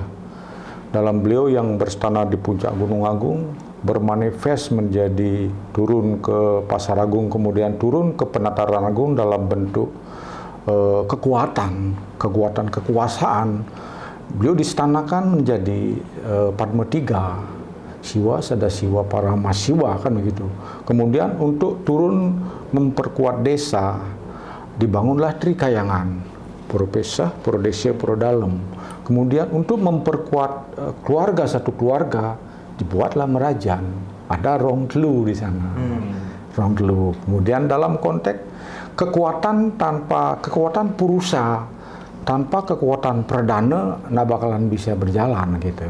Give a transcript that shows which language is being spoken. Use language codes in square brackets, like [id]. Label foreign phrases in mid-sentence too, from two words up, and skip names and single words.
[id] Dalam beliau yang berstana di puncak Gunung Agung, bermanifest menjadi turun ke Pasar Agung, kemudian turun ke Penataran Agung dalam bentuk kekuasaan. Beliau distanakan menjadi Padma Tiga, Siwa, Sada Siwa, Parama Siwa, kan begitu. Kemudian untuk turun memperkuat desa, dibangunlah Trikayangan, Pura Pesah, Pura Desa, Pura Dalem. Kemudian untuk memperkuat satu keluarga, dibuatlah Merajan. Ada Rong Telu di sana. Rong Telu. Kemudian dalam konteks kekuatan purusa, tanpa kekuatan perdana, nggak bakalan bisa berjalan gitu.